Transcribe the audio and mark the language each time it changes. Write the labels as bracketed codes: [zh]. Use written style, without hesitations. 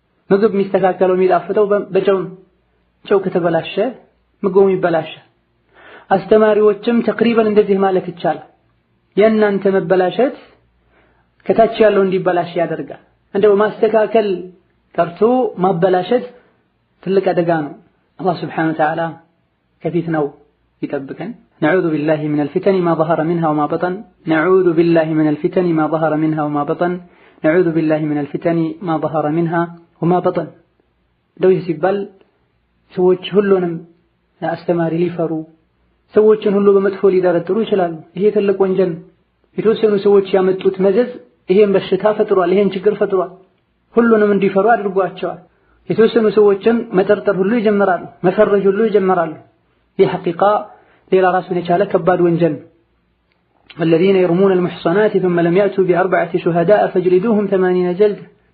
[am] ምግብ የሚስተካከለው የሚጣፍጠው በጨው ነው። ጨው ከተበላሸ ምግቡም ይበላሻል። አስተማሪዎችም ተቅሪበን እንደዚህ ማለት ይቻላል። የእናንተ መበላሸት ከታች ያለው እንዲበላሽ ያደርጋል። እንደው ማስተካከል ቀርቶ ማበላሸት ትልቅ አደጋ ነው። አላህ ሱብሓነሁ ወተዓላ ከፊትናው يطبقن. [ar] نعوذ بالله من الفتن ما ظهر منها وما بطن. نعوذ بالله من الفتن ما ظهر منها وما بطن. نعوذ بالله من الفتن ما ظهر منها وما بطن. [am] دو يسبال ሰዎች ሁሉንም አስተማሪ ሊፈሩ ሰዎችን ሁሉ በመጥፎ ሊደረድሩ ይችላሉ። ይሄ ትልቅ ወንጀል። የተወሰኑ ሰዎች ያመጡት መዘዝ ይሄን በሽታ ፈጥሯል፣ ይሄን ችግር ፈጥሯል። ሁሉንም እንዲፈሩ አድርጓቸዋል። የተወሰኑ ሰዎችን መጠርጠር ሁሉ ይጀምራሉ፣ መፈረጅ ሁሉ ይጀምራሉ። ይህ ሐቂቃ ሌላ ራሱን የቻለ ከባድ ወንጀል። [ar] الذين يرمون المحصنات ثم لم يأتوا بأربعة شهداء فاجلدوهم 80 جلدة.